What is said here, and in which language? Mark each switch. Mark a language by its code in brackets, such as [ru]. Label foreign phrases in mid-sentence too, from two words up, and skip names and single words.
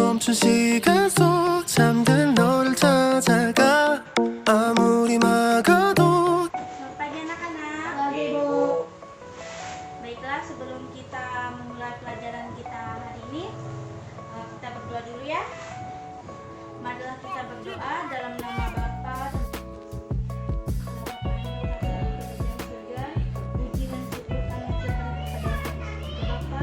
[ko] 멈춘 시간 속 잠든 너를 찾아가 아무리 막아도. [id] Selamat pagi anak-anak. Pagi, Bu. Baiklah, sebelum kita memulai pelajaran kita hari ini, kita berdoa dulu ya. Marilah kita berdoa dalam nama Bapa dan puji dan syukur kami ucapkan kepada Bapa.